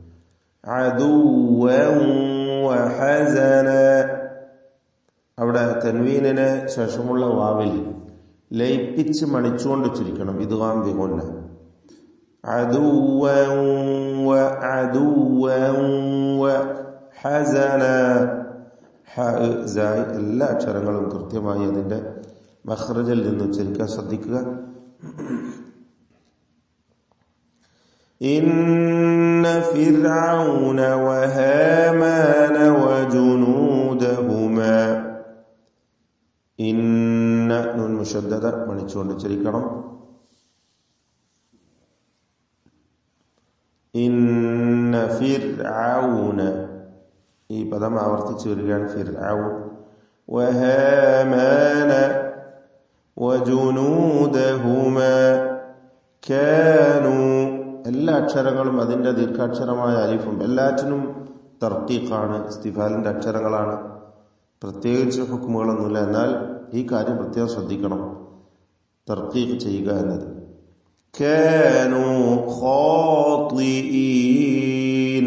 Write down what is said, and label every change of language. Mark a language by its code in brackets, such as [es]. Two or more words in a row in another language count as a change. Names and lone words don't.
[ml] അവിടെ തൻവീനിനെ ശേഷമുള്ള വാവിൽ ലയിപ്പിച്ച് മണിച്ചുകൊണ്ട് ഉച്ചരിക്കണം. [ar] إدغام بغنة. [ml] എല്ലാ അക്ഷരങ്ങളും കൃത്യമായി അതിന്റെ മഖ്റജിൽ നിന്ന് ഉച്ചരിക്കാൻ ശ്രദ്ധിക്കുക. [ar] إن فرعون وهامان وجنودهما. إن نون مشددة [ml] മണിച്ചുകൊണ്ട് ഉച്ചരിക്കണം. [ar] إن فرعون [ml] ഈ പദം ആവർത്തിച്ചു വരികയാണ്. [ar] ഫിർഔൻ وهامان وجنودهما كانوا. [ml] എല്ലാ അക്ഷരങ്ങളും അതിന്റെ ദീർഘാക്ഷരമായ അലിഫും എല്ലാറ്റിനും തർക്കീഖാണ്, ഇസ്തിഫാലിന്റെ അക്ഷരങ്ങളാണ്. പ്രത്യേകിച്ച് ഹുക്മുകളൊന്നുമില്ല. എന്നാൽ ഈ കാര്യം പ്രത്യേകം ശ്രദ്ധിക്കണം, തർക്കീഖ് ചെയ്യുക എന്നത്. [ar] كانوا خاطئين.